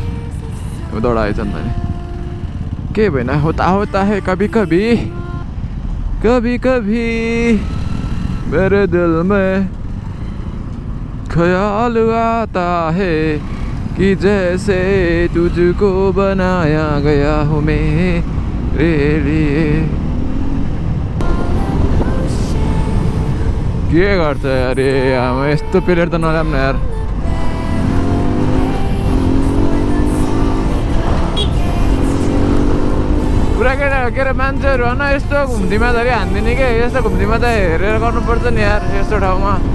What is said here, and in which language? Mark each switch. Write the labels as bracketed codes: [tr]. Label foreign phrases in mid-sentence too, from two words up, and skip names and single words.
[ne] दौडाएछ नि त नि के भएन। [hi] होता है कभी कभी मेरे दिल में ख्याल आता है कि जैसे तुझको बनाया गया हूँ मैं। [ne] really के गर्छ अरे आमा यस्तो पिरियड त नराम्रो यार पुरा केटा के अरे मान्छेहरू होइन यस्तो घुम्तीमा धरि हान्दिने के यस्तो घुम्तीमा त हेरेर गर्नुपर्छ नि यार यस्तो ठाउँमा